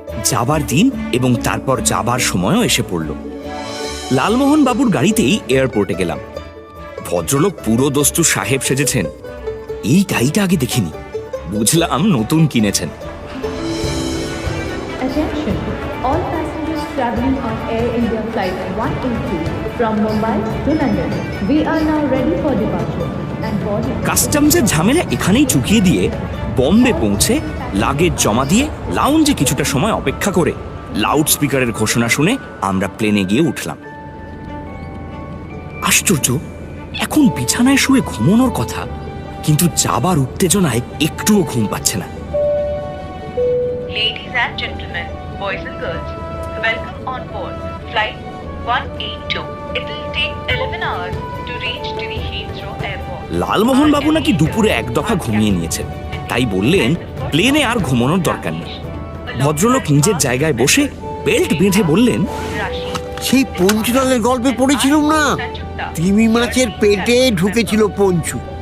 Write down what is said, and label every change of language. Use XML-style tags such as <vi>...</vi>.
<bn>যাবার দিন এবং তারপর যাবার সময়ও এসে পড়ল। লালমোহন বাবুর গাড়িতেই এয়ারপোর্টে গেলাম। ভদ্রলোক পুরো দস্তু সাহেব সেজেছেন। এই গাড়িটা আগে দেখিনি, বুঝলাম নতুন কিনেছেন।</bn> <en>Attention, all passengers traveling on Air India Flight 182 from Mumbai to London. We are now ready for departure and boarding.</en> <bn>কাস্টমসের ঝামেলা এখানেই চুকিয়ে দিয়ে বম্বে পৌঁছে লাগেজ জমা দিয়ে লাউঞ্জে কিছুটা সময় অপেক্ষা করে লাউড স্পিকারের ঘোষণা শুনে আমরা প্লেনে গিয়ে উঠলাম। আশ্চর্য, এখন বিছানায় শুয়ে ঘুমানোর কথা, কিন্তু যাবার উত্তেজনায় একটুও ঘুম পাচ্ছে না।</bn> <en>Ladies and gentlemen, boys and girls, welcome on board Flight 182. It will take 11 hours to reach to the Heathrow Airport.</en> <bn>Lalmohan বাবু নাকি দুপুরে এক দফা ঘুমিয়ে নিয়েছেন, তাই বললেন প্লেনে আর ঘুমানোর দরকার নেই। ভদ্রলোক নিজের জায়গায় বসে বেল্ট বেঁধে বললেন, সেই পঞ্চুলালের গল্পে পড়েছিলাম না, তিমি মাছের পেটে ঢুকেছিল পঞ্চু।</bn>